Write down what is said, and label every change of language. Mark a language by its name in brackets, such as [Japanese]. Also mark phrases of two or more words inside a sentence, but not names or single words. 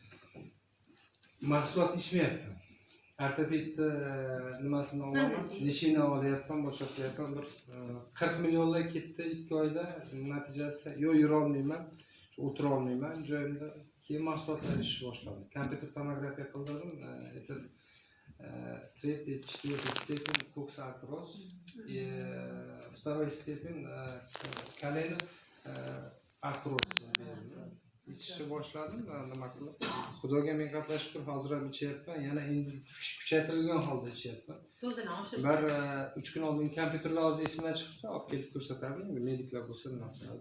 [Uzbek] Mahsulot ichmayapti. Ortopedda nimasini olaman, nishini olyapman, boshqa qilyapman. Bir 40 millionlar ketdi 2 oyda. Natijasi yo'q, yura olmayman, o'tira olmayman joyimda. Keyin mahsulotlar ishni boshladim. Kompüter tomografiya qildim. [Russian] Третий, четвертый степень коксартроз, и второй степень колено artroz. [Uzbek] İçişi boshladim, nima qilib. Xudoga men qatla shukr, hozir ham ichyapman, yana endi kuchaytirilgan holda ichyapman. Dozani oshirib. Bir 3 kun oldin kompyuterlar hozir esimdan chiqibdi, olib kelib ko'rsatardim, mediklar bo'lsa nima qiladi.